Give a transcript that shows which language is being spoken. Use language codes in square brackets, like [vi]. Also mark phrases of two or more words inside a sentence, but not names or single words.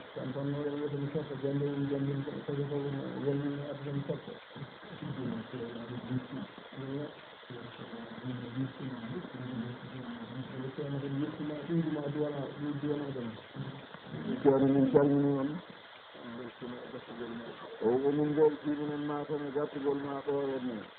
[wo] kon noonu la ñu sopp jàngin jàngin ko ko ko jàngin ak ñu sopp [ff] ceerno min calmini on o emin beltiɗumen matame gartugol ma ɗo henne